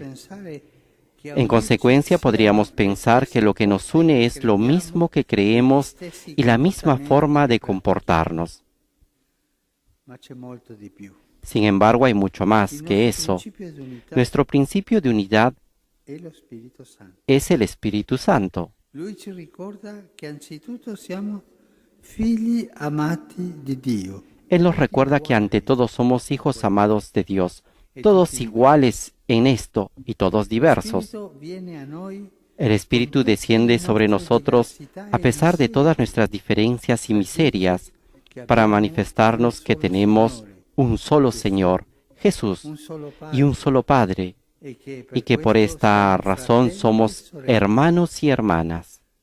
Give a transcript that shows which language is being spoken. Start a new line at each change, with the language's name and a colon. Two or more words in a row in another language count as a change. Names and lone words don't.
Spanish: En consecuencia, podríamos pensar que lo que nos une es lo mismo que creemos y la misma forma de comportarnos. Sin embargo, hay mucho más que eso. Nuestro principio de unidad es el Espíritu Santo.
Italian: Lui ci ricorda che anzitutto siamo figli amati di Dio.
Spanish: Él nos recuerda que ante todo somos hijos amados de Dios, todos iguales en esto y todos diversos. El Espíritu desciende sobre nosotros a pesar de todas nuestras diferencias y miserias, para manifestarnos que tenemos un solo Señor, Jesús, y un solo Padre, y que por esta razón somos hermanos y hermanas.